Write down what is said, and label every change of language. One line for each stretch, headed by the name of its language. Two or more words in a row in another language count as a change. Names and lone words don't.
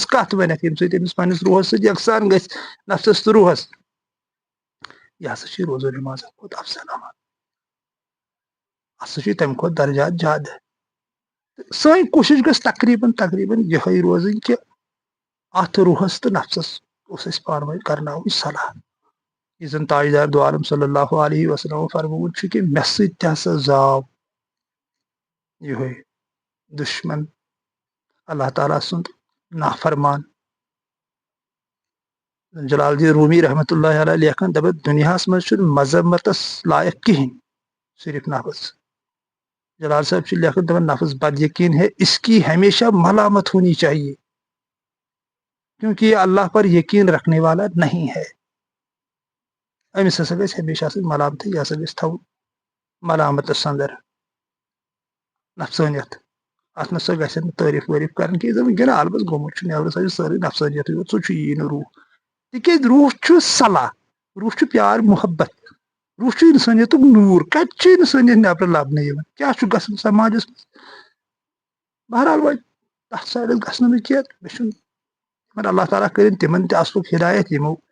Kashmiri: کتھ ونکھ ییٚمہِ سۭتۍ أمِس پننِس روحس سۭتۍ یکسان گژھِ نفسس تہٕ روحس یہِ ہسا چھُ روزو نمازن کھۄتہٕ افضل عمل ہسا چھُ تمہِ کھۄتہٕ درجات زیادٕ سٲنۍ کوٗشش گژھِ تقریٖبن یِہے روزٕنۍ کہِ اتھ روحس تہٕ نفسس اوس اسہِ پانہٕ ؤنۍ کرناوٕنۍ صلاح یُس زن تاجدار دو عالم
Arabic: صلی اللہ علیہ وسلم
Kashmiri: فرمومُت چھُ کہِ مےٚ سۭتۍ تہِ ہسا زاو یِہوے دُشمن اللہ تعالیٰ سُنٛد نافرمان جلال الدین رومی
Arabic: رحمتہ اللہ علیہ
Kashmiri: لیکھان دپان دُنیاہس منٛز چھُنہٕ مذمتس لایق کِہینۍ صرف نفس جلال صاحب چھِ لیکھان دپان
Urdu: نفس بد یقین ہے اس کی ہمیشہ ملامت ہونی چاہیے کیونکہ یہ اللہ پر یقین رکھنے والا نہیں ہے
Kashmiri: أمِس ہسا گژھِ ہمیشہ آسٕنۍ ملامتٕے یہِ ہسا گژھِ تھاوُن ملامتس
Urdu: انٛدر نفسٲنیت اتھ نسا گژھن نہٕ تعریٖف وٲریٖف کرٕنۍ کینٛہہ زن ؤنکیٚن عالمس گوٚمُت چھُ نٮ۪برٕ سا چھِ سٲرٕے نفسٲنیتٕے یوت سُہ چھُ یی نہٕ روح تِکیازِ روح چھُ صلاح روح چھُ پیار محبت روح چھُ انسٲنیتُک نوٗر کتہِ چھُ انسٲنیت نٮ۪برٕ لبنہٕ یِوان کیاہ چھُ گژھان سماجس منٛز بہرحال وۄنۍ تتھ سایڈس گژھِ نہٕ بہٕ کینٛہہ مےٚ چھُنہٕ یِمن اللہ تعالیٰ کٔرِنۍ تِمن تہِ اصلُک ہدایت یِمو